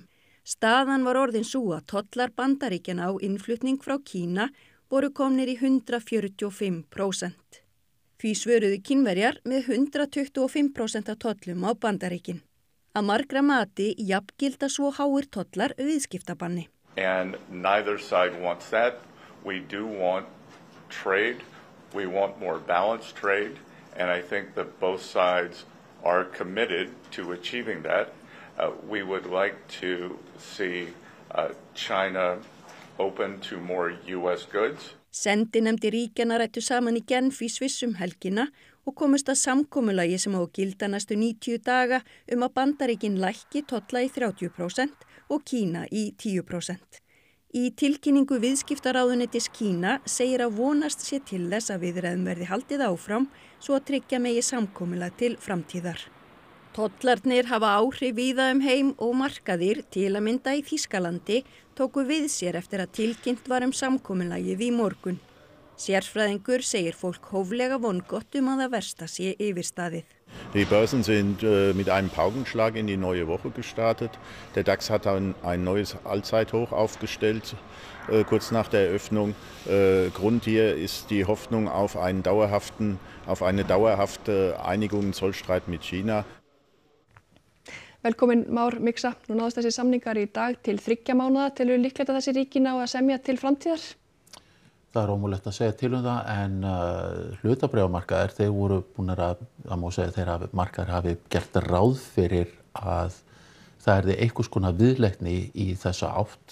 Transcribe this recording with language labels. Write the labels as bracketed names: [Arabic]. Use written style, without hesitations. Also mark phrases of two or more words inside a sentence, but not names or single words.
[Icelandic] Staðan var orðin svo að tollar Bandaríkjana á innflutning frá Kína voru komnir í 145%. Því svöruðu Kínverjar með 125% af tollum á Bandaríkin. Að margra mati jafngilda svo háir tollar viðskiptabanni. [English] And neither side wants that. We do want trade. We want more balanced trade, and I think that both sides are committed to achieving that. We would like to see China open to more U.S. goods. [Icelandic] Sendinefndir ríkjanna ræddu saman í Genf í Sviss helgina og komust að samkomulagi sem á að gilda næstu 90 daga að Bandaríkin lækki tolla í 30% og Kína í 10%. Í tilkynningu viðskiptaráðuneytis Kína segir að vonast sé til þess að viðræðum verði haldið áfram svo að tryggja megi samkomulag til framtíðar. Tollarnir hafa áhrif víða heim og markaðir til að mynda í Þýskalandi tóku við sér eftir að tilkynnt var samkomulagið í morgun. Sérfræðingur segir fólk hóflega vongott að það versta sé yfirstaðið. [German] Die Börsen sind mit einem Paukenschlag in die neue Woche gestartet. Der DAX hat ein neues Allzeithoch aufgestellt, kurz nach der Eröffnung. Grund hier ist die Hoffnung auf eine dauerhafte Einigung im Zollstreit mit China. [Icelandic] Velkomin Már Miksa, nú náðust þessi samningar í dag til 3 mánaða. Telur líklegt að þessi ríki ná að semja til framtíðar? Það er ómögulegt að segja til það en hlutabréfamarkaðir þeir voru búnir að má segja þeir markaðir hafi gert ráð fyrir að það erði einhvers konar viðleitni í þessa átt.